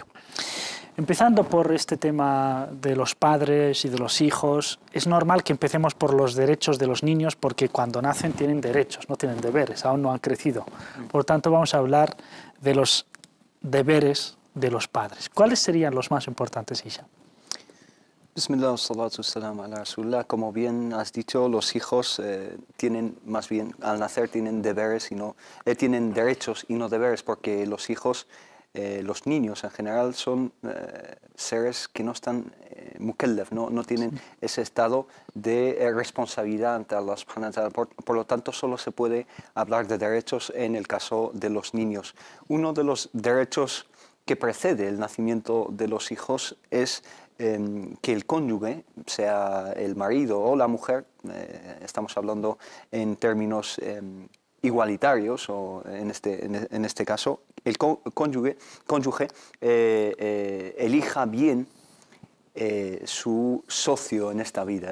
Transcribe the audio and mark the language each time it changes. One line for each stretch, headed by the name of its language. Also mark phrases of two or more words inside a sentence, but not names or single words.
Spanish: Empezando por este tema de los padres y de los hijos, es normal que empecemos por los derechos de los niños, porque cuando nacen tienen derechos, no tienen deberes, aún no han crecido. Por lo tanto, vamos a hablar de los deberes de los padres. ¿Cuáles serían los más importantes, Isha?
Arabic: بسم الله، الصلاة السلام على رسول الله.
Spanish: Como bien has dicho, los hijos tienen, más bien, al nacer tienen deberes tienen derechos y no deberes, porque los hijos, los niños en general, son seres que no están mukallaf, no tienen ese estado de responsabilidad ante Allah
Arabic: سبحانه وتعالى.
Spanish: Por lo tanto, solo se puede hablar de derechos en el caso de los niños. Uno de los derechos que precede el nacimiento de los hijos es que el cónyuge, sea el marido o la mujer, estamos hablando en términos igualitarios, o en este caso, el cónyuge elija bien su socio en esta vida.